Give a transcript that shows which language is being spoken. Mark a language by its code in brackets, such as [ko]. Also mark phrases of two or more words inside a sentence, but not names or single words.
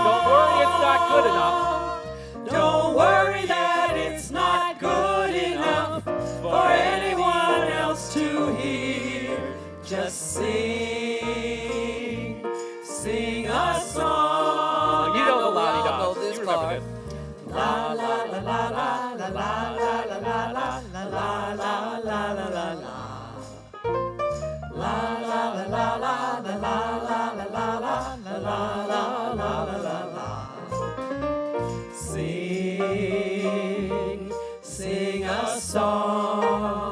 [en] Don't worry, it's not good enough. Don't worry that it's not good enough for anyone else to hear. Just sing a song. You know the la-di-da. Know this You remember part. this. La la la la la la la la la la la la la la la la la. La la la la la la la la la la la la la la la. Sing a song.